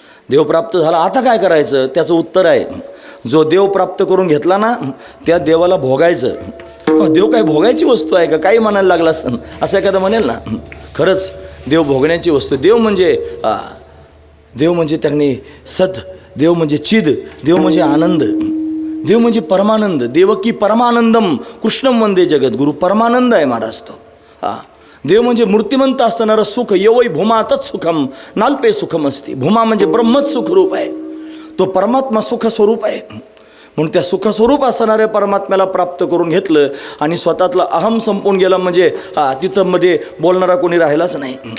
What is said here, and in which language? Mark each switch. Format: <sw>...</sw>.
<mr>देव प्राप्त झाला, आता काय करायचं. त्याचं उत्तर आहे, जो देव प्राप्त करून घेतला ना त्या देवाला भोगायचं. देव काय भोगायची वस्तू आहे का, काही म्हणायला लागला असं एखादं म्हणेल ना. खरंच देव भोगण्याची वस्तू. देव म्हणजे त्यांनी सत, देव म्हणजे चिद, देव म्हणजे आनंद, देव म्हणजे परमानंद.</mr> <sa>देवकी परमानंदम कृष्णम वंदे जगद्गुरु.</sa> <mr>परमानंद आहे महाराज तो. देव म्हणजे मूर्तिमंत असतानारं सुख.</mr> <sa>यवै भूमा तत्सुखम नाल्पे सुखम</sa> <mr>असते. भूमा म्हणजे ब्रह्मच सुखरूप आहे, तो परमात्मा सुखस्वरूप आहे. म्हणून त्या सुखस्वरूप असणाऱ्या परमात्म्याला प्राप्त करून घेतलं आणि स्वतःतला अहम संपून गेला म्हणजे तिथं मध्ये बोलणारा कोणी राहिलाच नाही.</mr>